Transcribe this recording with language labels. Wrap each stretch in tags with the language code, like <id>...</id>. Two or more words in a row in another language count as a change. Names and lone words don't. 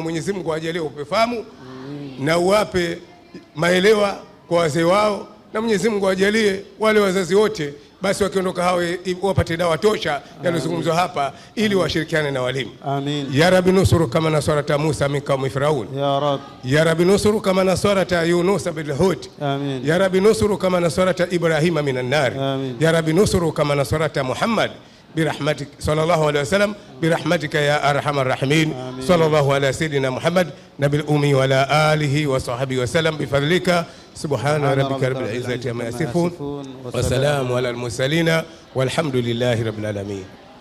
<sw>Mwenyezi Mungu ajalie ufahamu. Na uwape maelewa kwa wazee wao, na Mwenyezi Mungu ajalie wale wazazi wote basi wakiondoka hao wapate dawa tosha yanayozungumzwa hapa ili washirikiane na walimu.</sw> <ar>Amin. يا ربي انصرنا كما نصرت موسى من قوم فرعون. يا ربي. يا ربي انصرنا كما نصرت يونس بالحوت. Amin. يا ربي انصرنا كما نصرت إبراهيم من النار. يا ربي انصرنا كما نصرت محمد برحمتك صلى الله عليه وسلم برحمتك يا أرحم الراحمين. صلى الله على سيدنا محمد نبي الأمي وعلى آله وصحبه وسلم بفضلك. سبحان ربك رب العزة عما يصفون وسلام على المرسلين والحمد لله رب العالمين.</ar>